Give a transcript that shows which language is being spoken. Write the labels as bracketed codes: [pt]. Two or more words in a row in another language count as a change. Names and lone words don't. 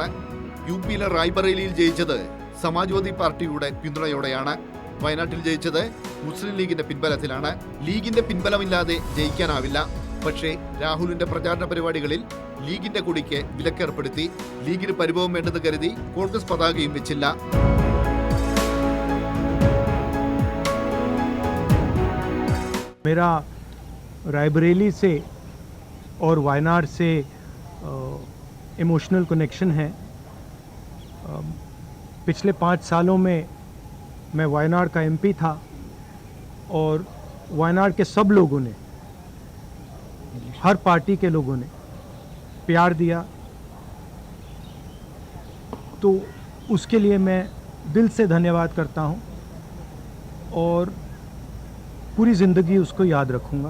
[ml] UPയിലെ റായ്ബറേലിയിൽ ജയിച്ചത് സമാജ്വാദി പാർട്ടിയുടെ പിന്തുണയോടെയാണ്. വയനാട്ടിൽ ജയിച്ചത് മുസ്ലിം ലീഗിന്റെ പിൻബലത്തിലാണ്. ലീഗിന്റെ പിൻബലമില്ലാതെ ജയിക്കാനാവില്ല. പക്ഷേ രാഹുലിന്റെ പ്രചാരണ പരിപാടികളിൽ ലീഗിന്റെ കൊടിക്ക് വിലക്കേർപ്പെടുത്തി. ലീഗിന് പരിഭവം വേണ്ടെന്ന് കരുതി കോൺഗ്രസ് പതാകയും വെച്ചില്ല. [hi] मेरा रायबरेली से और वायनाड से [en] emotional connection [hi] है. पिछले 5 सालों में मैं वायनाड का MP था और वायनाड के सब लोगों ने, हर पार्टी के लोगों ने प्यार दिया, तो उसके लिए मैं दिल से धन्यवाद करता हूँ और पूरी ज़िंदगी उसको याद रखूँगा.